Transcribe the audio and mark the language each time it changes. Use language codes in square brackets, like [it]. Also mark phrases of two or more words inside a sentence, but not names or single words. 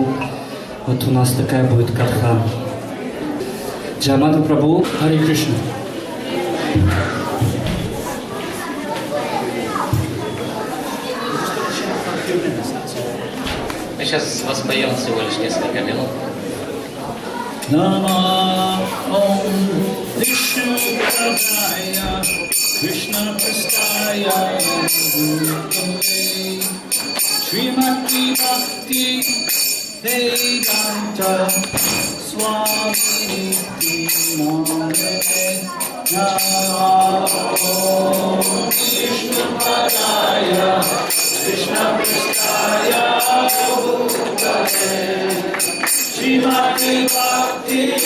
[ru] Вот у нас такая будет Катха. Джая Мадава Прабху, Харе Кришна. Мы сейчас воспоем всего лишь несколько минут. [sa] Nama Om Vishnu Padaya Krishna Prastaya Guruvate Srimati Bhakti Vedanta Swami Namane Nama Om Vishnu Padaya Krishna Prastaya Guruvate Srimati Bhakti